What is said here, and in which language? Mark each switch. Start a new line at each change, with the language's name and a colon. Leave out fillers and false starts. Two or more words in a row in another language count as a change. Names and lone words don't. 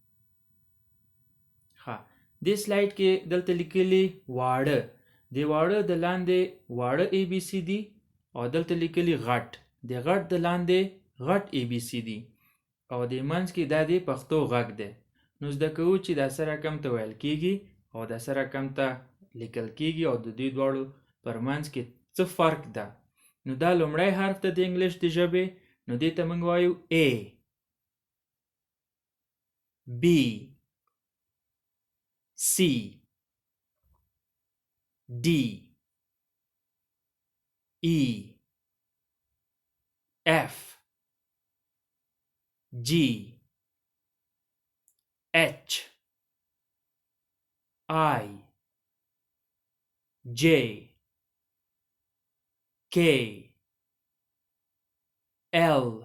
Pashto: ها دې سلایډ کې دلته لیکلي واړه د واړه د لاندې واړه
English: A B C D
Pashto: او دلته لیکلي غټ د غټ د لاندې غټ
English: A B C D
Pashto: او د منځ کې دا د پښتو غږ دی. نو زده کوو چې دا سره کم ته ویل کیږي او دا سره کم ته لیکل کیږي او د دې دواړو پر منځ کې څه فرق ده. نو دا لومړی حرف ته د انګلیش د ژبې، نو دې ته موږ وایو
English: A B C D E F G H I J K L